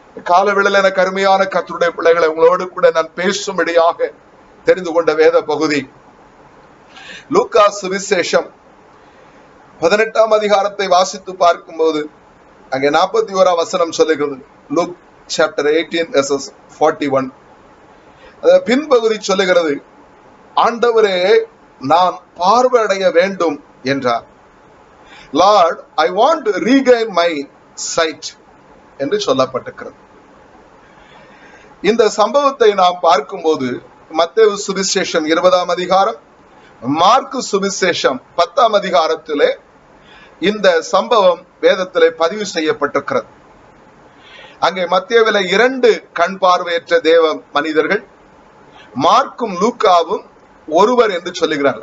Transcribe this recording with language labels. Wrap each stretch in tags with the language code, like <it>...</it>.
<ta>காலவேளையில எனக்கு அருமையான கர்த்தருடைய பிள்ளைகளை உங்களோடு கூட நான் பேசும்படியாக தெரிந்து கொண்ட வேத பகுதி லூக்கா சுவிசேஷம் 18ஆம் அதிகாரத்தை வாசித்து பார்க்கும்போது அங்கே 41ஆம் வசனம் சொல்லுகிறது.</ta> <en>Luke chapter 18 verses 41.</en> <ta>பின்பகுதி சொல்லுகிறது, ஆண்டவரே நான் பார்வையடைய வேண்டும் என்றார்.</ta> <en>Lord, I want to regain my sight</en> <ta>என்று சொல்லப்பட்டிருக்கிறது. இந்த சம்பவத்தை நாம் பார்க்கும்போது மத்தேயு சுவிசேஷம் 20ஆம் அதிகாரம், மார்க்கு சுவிசேஷம் 10ஆம் அதிகாரத்திலே இந்த சம்பவம் வேதத்திலே பதிவு செய்யப்பட்டிருக்கிறது. அங்கே மத்தேயுவிலே 2 கண் பார்வையற்ற தேவ மனிதர்கள், மார்க்கும் லூக்காவும் ஒருவர் என்று சொல்லுகிறார்.</ta>